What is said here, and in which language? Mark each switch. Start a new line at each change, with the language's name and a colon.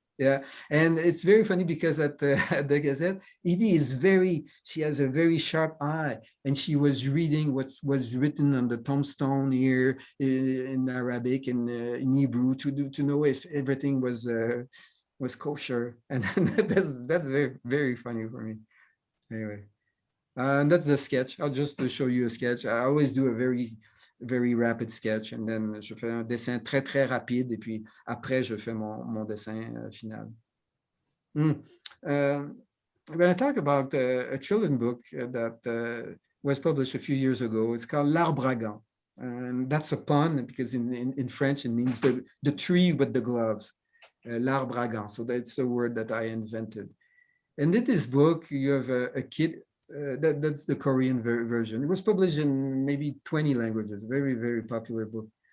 English: Yeah, and it's very funny because at at the Gazette, Edie she has a very sharp eye, and she was reading what was written on the tombstone here in Arabic and in Hebrew to know if everything was kosher, and that's very very funny for me. Anyway, and that's the sketch. I'll just show you a sketch. I always do a very rapid sketch, and then
French: je fais un dessin très, très rapide, et puis après, je fais mon dessin final.
English: I'm going to talk about a children's book that was published a few years ago. It's called L'Arbre à gants. And that's a pun because in French, it means the tree with the gloves, L'Arbre à gants. So that's the word that I invented. And in this book, you have a kid, that's the Korean version. It was published in maybe 20 languages, very, very popular book.